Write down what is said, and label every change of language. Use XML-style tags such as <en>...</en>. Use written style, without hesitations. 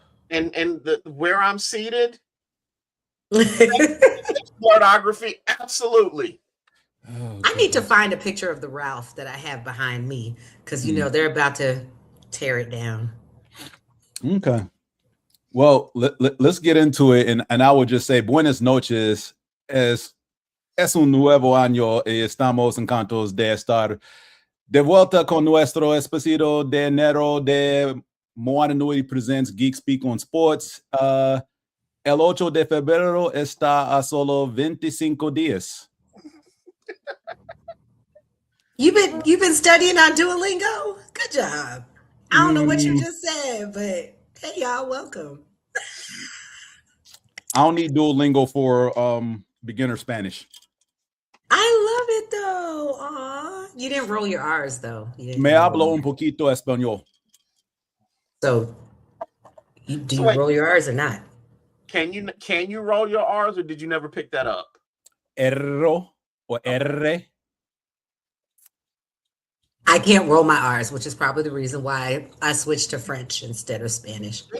<en>and where I'm seated, pornography, absolutely. oh, I need to find a picture of the Ralph that I have behind me, because they're about to tear it down. Okay. Well, let's get into it, and I would just say</en> <es>buenas noches. Es un nuevo año y estamos encantados de estar de vuelta con nuestro episodio de enero de Moana Nui Presents Geek Speak On Sports. El 8 de febrero está a solo 25 días.</es> <en>You've been studying on Duolingo? Good job. I don't know what you just said, but hey, y'all, welcome. I don't need Duolingo for beginner Spanish. I love it though. Aw. You didn't roll your R's though.</en> <es>Me hablo un poquito español.</es> <en>So do you roll your R's or not? Can you roll your R's, or did you never pick that up? Erro or R. I can't roll my R's, which is probably the reason why I switched to French instead of Spanish.</en>